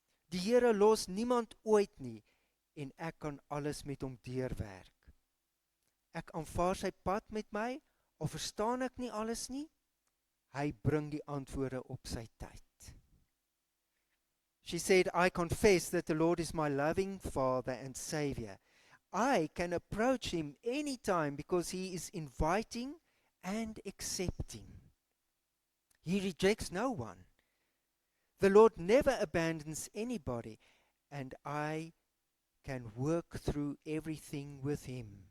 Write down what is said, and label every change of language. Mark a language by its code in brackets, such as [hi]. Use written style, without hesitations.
[af] Die Here los niemand ooit nie, en ek kan alles met hom deurwerk. Ek aanvaar sy pad met my, al verstaan ek nie alles nie. Hy bring die antwoorde op sy tyd. [en] She said, I confess that the Lord is my loving Father and Savior. I can approach him anytime because he is inviting and accepting. He rejects no one. The Lord never abandons anybody, and I can work through everything with him.